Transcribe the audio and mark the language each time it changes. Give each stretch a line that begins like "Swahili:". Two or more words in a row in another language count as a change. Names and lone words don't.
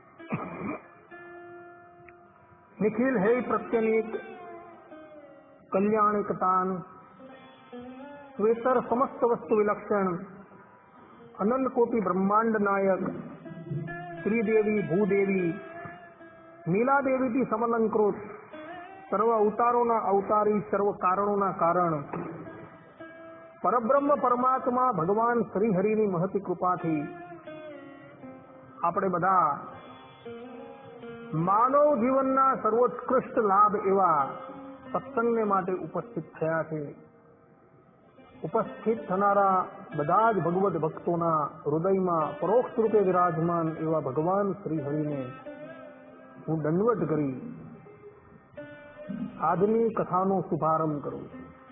Sanskrit: निखिल है प्रत्यनीक कल्याणिकतान श्वेतर समस्त वस्तु विलक्षण अनंत कोटि ब्रह्मांड नायक श्रीदेवी भूदेवी नीला देवी की समलंकृत सर्व अवतारों अवतारी सर्व कारणों कारण परब्रह्म परमात्मा भगवान श्रीहरिनी महती कृपा थी
Gujarati: આપણે બધા માનવ જીવનના સર્વોત્કૃષ્ટ લાભ એવા સત્સંગને માટે ઉપસ્થિત થયા છે। ઉપસ્થિત થનારા બધા જ ભગવદ ભક્તોના હૃદયમાં પરોક્ષ રૂપે વિરાજમાન એવા ભગવાન શ્રી હરિને હું દંડવત કરી આજની કથાનો શુભારંભ કરું છું।